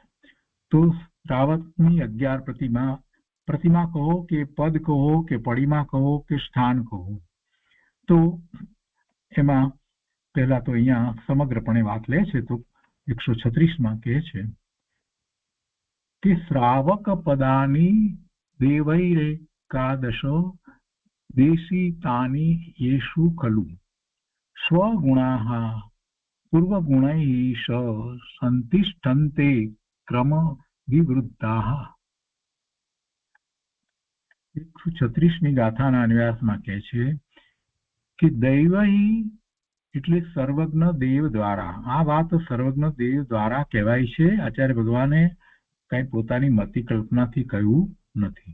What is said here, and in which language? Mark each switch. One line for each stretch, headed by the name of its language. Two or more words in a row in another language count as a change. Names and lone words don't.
Gujarati: તો શ્રાવકની 11 પ્રતિમા કહો કે પદ કહો કે પડીમાં કહો કે સ્થાન કહો, તો એમાં પહેલા તો અહીંયા સમગ્રપણે વાત લે છે. તો 136માં કહે છે કે
Sanskrit: શ્રાવક પદાની દેવૈરેકાદશ દેશિતાની येषु खलु स्वगुणाः पूर्वगुणैः संतिष्ठन्ते क्रम विवृद्धाः.
Gujarati: 136મી ગાથાના અન્વયાસમાં કહે છે કે દૈવૈ એટલે સર્વજ્ઞ દેવ દ્વારા. આ વાત સર્વજ્ઞ દેવ દ્વારા કહેવાય છે. આચાર્ય ભગવાને કઈ પોતાની મતિ કલ્પનાથી કહ્યું નથી.